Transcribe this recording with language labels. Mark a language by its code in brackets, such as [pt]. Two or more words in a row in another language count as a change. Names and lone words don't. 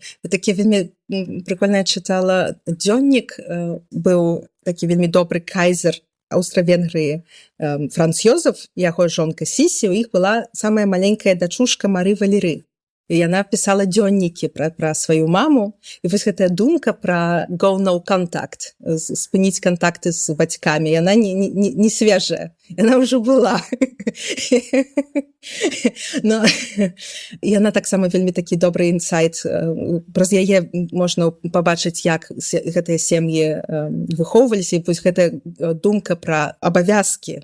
[be] Такі вельмі прикольна чытала дзённік, быў такі вельмі добры кайзер Аўстра-Венгрыі Франц Ёзеф, яго жонка Сісі, у іх была самая маленькая дачушка Мары Валеры. і яна пісала дзённікі пра сваю маму, і вось гэтая думка пра [en] go no contact, [be] спыніць кантакты з бацькамі, яна не свежая, яна ўжо была. Но яна таксама вельмі такі добры інсайт, праз яе можна пабачыць, як гэтыя сем'і выхоўваліся, і вось гэтая думка пра абавязкі.